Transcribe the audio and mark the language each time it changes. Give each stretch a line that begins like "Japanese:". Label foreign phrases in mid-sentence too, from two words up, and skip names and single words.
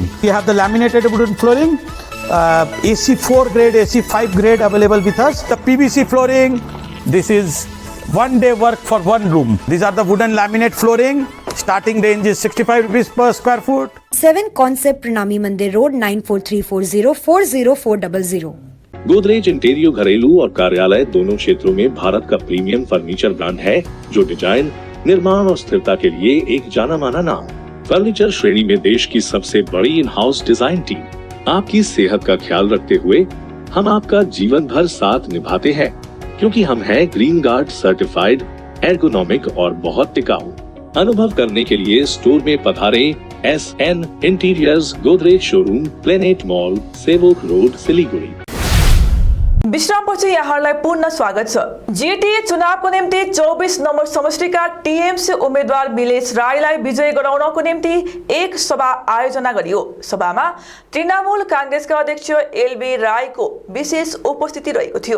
English: We have the laminated wooden flooring, AC4 grade, AC5 grade available with us. The PVC flooring, this is 1 day work for 1 room. These are the wooden laminate flooring. Starting range is 65 rupees per square foot. 7 Concept Pranami Mandir Road 9434040400।
Hindi: गोदरेज इंटीरियो घरेलू और कार्यालय दोनों क्षेत्रों में भारत का प्रीमियम फर्नीचर ब्रांड है जो डिजाइन, निर्माण और स्थिरता के लिए एक जाना माना नाम। फर्नीचर श्रेणी में देश की सबसे बड़ी
English: in house design team.
Hindi: आपकी सेहत का ख्याल रखते हुए हम आपका जीवन भर साथ निभाते हैं, क्योंकि हम हैं ग्रीन गार्ड सर्टिफाइड, एर्गोनॉमिक और बहुत टिकाऊ। अनुभव करने के लिए स्टोर में पधारें। SN इंटीरियर्स, गोदरेज शोरूम, प्लेनेट मॉल, सेवोक रोड, सिलीगुडी।
Nepali: विश्रामपछि यहाँहरूलाई पुनः स्वागत छ। जीटीए चुनावको निम्ति 24 नम्बर समष्टिका टीएमसी उम्मेद्वार मिलेश राईलाई विजय गराउनको निम्ति एक सभा आयोजना गरियो। सभामा तृणमूल कांग्रेसका अध्यक्ष एलबी राईको विशेष उपस्थिति रहेको थियो।